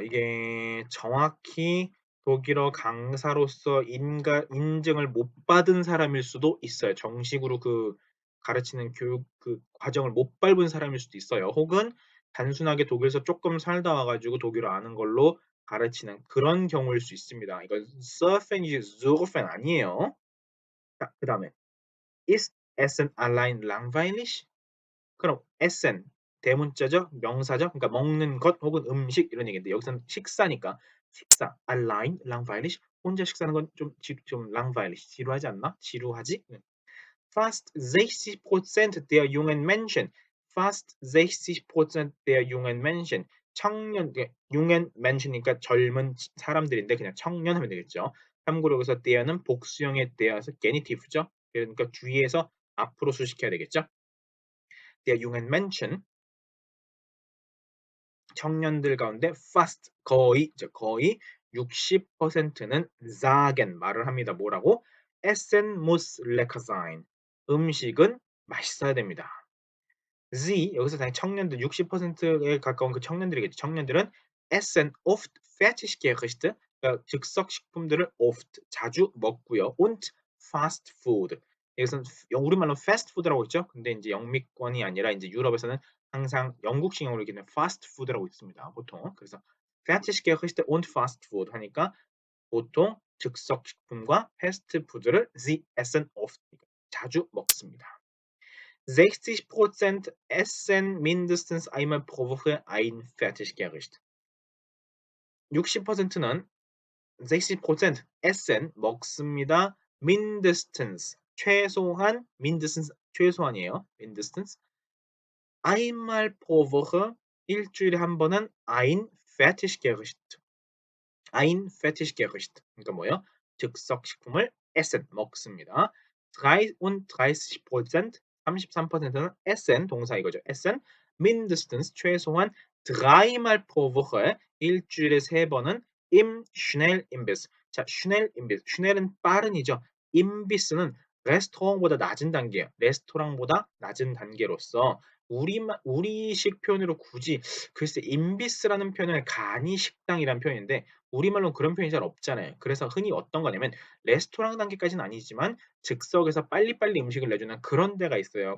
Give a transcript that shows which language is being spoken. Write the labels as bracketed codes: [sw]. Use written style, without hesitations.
[ko] 이게 정확히 독일어 강사로서 인증을 못 받은 사람일 수도 있어요. 정식으로 그 가르치는 교육 그 과정을 못 밟은 사람일 수도 있어요. 혹은 단순하게 독일에서 조금 살다 와 가지고 독일어 아는 걸로 가르치는 그런 경우일 수 있습니다. 이거 surfen이지 surfen 아니에요. [de] 자, 그다음에 Ist Essen allein langweilig? [ko] 그럼 Essen 대문자죠, 명사죠. 그러니까 먹는 것 혹은 음식 이런 얘기인데 여기서는 식사니까 식사 [de] allein langweilig [ko] 혼자 식사하는 건 좀 langweilig 지루하지 않나? 지루하지? 네. [de] Fast 60% der jungen Menschen, fast 60% der jungen Menschen 청년 jungen Mensch니까 젊은 사람들인데 [ko] 그냥 청년 하면 되겠죠. 참고로 여기서 der는 복수형의 der에서 genitive죠. 그러니까 주의해서 앞으로 수식해야 되겠죠. Der jungen Menschen 청년들 가운데 fast 거의 60%는 sagen 말을 합니다. 뭐라고? [de] Essen muss lecker sein. [ko] 음식은 맛있어야 됩니다. Sie 여기서 당연히 청년들 60%에 가까운 그 청년들이겠죠. 청년들은 [de] essen oft Fertiggerichte [ko] 그러니까 즉석 식품들을 oft 자주 먹고요. und fast food 여기서는 우리말로 패스트푸드라고 있죠. 근데 이제 영미권이 아니라 이제 유럽에서는 항상 영국식용으로 얘기하는 패스트푸드라고 있습니다. 보통 그래서 Fertiggerichte und fast food 하니까 보통 즉석 식품과 패스트푸드를 sie essen oft 자주 먹습니다. [de] 60% essen mindestens einmal pro Woche ein Fertiggericht. [ko] 60%는 60% essen 먹습니다. mindestens 최소한 mindestens 최소한이에요. [de] mindestens einmal pro Woche [ko] 일주일에 한 번은 ein Fertiggericht. ein Fertiggericht 그러니까 뭐예요? 즉석 식품을 essen 먹습니다. 33% 33%는 essen 동사 이거죠. [de] essen mindestens 최소한 dreimal pro Woche [ko] 일주일에 세 번은 [de] im Schnellimbiss. [ko] 자, Schnellimbiss. Schnell은 빠른이죠. Imbiss는 레스토랑보다 낮은 단계예요. 레스토랑보다 낮은 단계로서 우리식 표현으로 굳이 글쎄 임비스라는 표현은 간이 식당이라는 표현인데 우리말로는 그런 표현이 잘 없잖아요. 그래서 흔히 어떤 거냐면 레스토랑 단계까지는 아니지만 즉석에서 빨리빨리 음식을 내주는 그런 데가 있어요.